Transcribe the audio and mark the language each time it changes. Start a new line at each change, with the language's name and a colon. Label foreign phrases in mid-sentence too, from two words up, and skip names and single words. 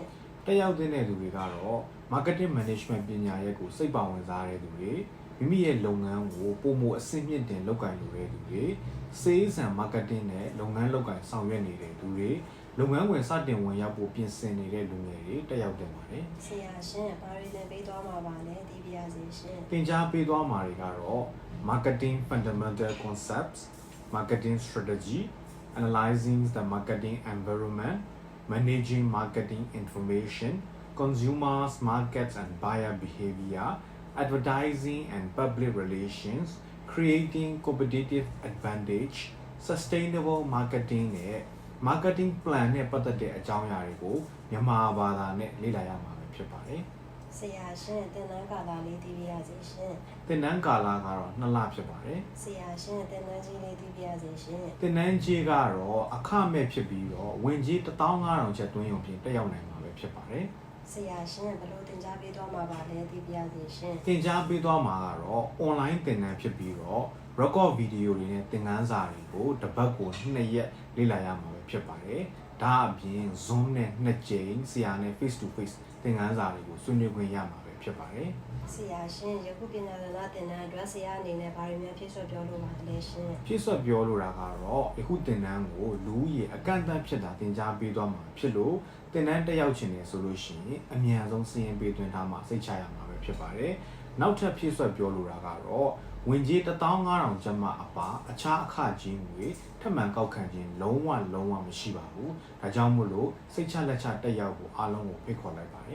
Burmese: တက်ရောက်တဲ့သူတွေကတော့
English: Marketing Management
Burmese: ပညာရေးကိုစိတ်ပါဝင်စားတဲ့သူတွေမိမိရဲ့လုပ်ငန်းကိုပုံမအဆင့်မြင့်တင်လုပ်ကိုင်လိုတဲ့သူတွေ
English: Sales and Marketing
Burmese: နဲ့လုပ်ငန်းလုပ်ကိုင်ဆောင်ရွက်နေတဲ့သူတွေလုပ်ငန်းဝင်စတင်ဝင်ရောက်ဖို့ပြင်ဆင်နေတဲ့လူငယ်တွေတက်ရောက်တင်ပါတယ် ဆရာရှင်ဘာတွေသင်ပေးသွားမှာပါလဲသိပြရစီရှင် သင်ကြားပေးသွားမှာတွေကတော့
English: Marketing Fundamental Concepts Marketing Strategy Analyzing the Marketing Environment Managing Marketing Information Consumers Markets and Buyer Behavior Advertising and Public Relations Creating Competitive Advantage Sustainable Marketing
Burmese: နဲ့
English: Marketing Plan
Burmese: နဲ့ပတ်သက်တဲ့အကြောင်းအရာတွေကိုမြန်မာဘာသာနဲ့လေ့လာရမှာဖြစ်ပါတယ် ဆရာရှင်သင်တန်းကာလလေးသိပြရစီရှင် သင်တန်းကာလကတော့2လဖြစ်ပါတယ် ဆရာရှင်သင်တန်းကြီးလေးသိပြရစီရှင် သင်တန်းကြီးကတော့အခမဲ့ဖြစ်ပြီးတော့ဝင်ကြီး15000ကျပ်သွင်းရုံဖြင့်တက်ရောက်နိုင်မှာပဲဖြစ်ပါတယ် ဆရာရှင်ဘယ်လိုသင်ကြားပေးသွားမှာပါလဲသိပြရစီရှင် သင်ကြားပေးသွားမှာကတော့ online သင်တန်းဖြစ်ပြီးတော့
English: record video
Burmese: တွေနဲ့သင်ခန်းစာတွေကိုတစ်ပတ်ကို2ရက်လေ့လာရမှာပဲဖြစ်ပါတယ်ဒါအပြင် Zoom နဲ့2ကြိမ်ဆရာနဲ့
English: face to face
Burmese: သင်ခန်းစာတွေကိုဆွေးနွေးခွင့်ရမှာပဲဖြစ်ပါတယ် ဆရာရှင်ယခုပညာရပ်သင်တန်းအတွက်ဆရာအနေနဲ့ဘာတွေများဖြည့်စွက်ပြောလို့ပါလဲရှင် ဖြည့်ဆွတ်ပြောလိုတာကတော့ယခုသင်တန်းကိုလူဦးရေအကန့်အသတ်ဖြစ်တာသင်ကြားပေးသွားမှာဖြစ်လို့သင်တန်းတက်ရောက်ခြင်းနဲ့ဆိုလို့ရှိရင်အမြန်ဆုံးစီရင်ပေးသွင်းထားမှာစိတ်ချရမှာပဲဖြစ်ပါတယ်နောက်ထပ်ဖြည့်ဆွတ်ပြောလိုတာကတော့ဝင်ကြီး15000ကျပ်မှအပါအခြားအခကြီးငွေထပ်မံကောက်ခံခြင်းလုံးဝမရှိပါဘူးဒါကြောင့်မို့လို့စိတ်ချလက်ချတက်ရောက်ဖို့အားလုံးကိုဖိတ်ခေါ်လိုက်ပါတယ်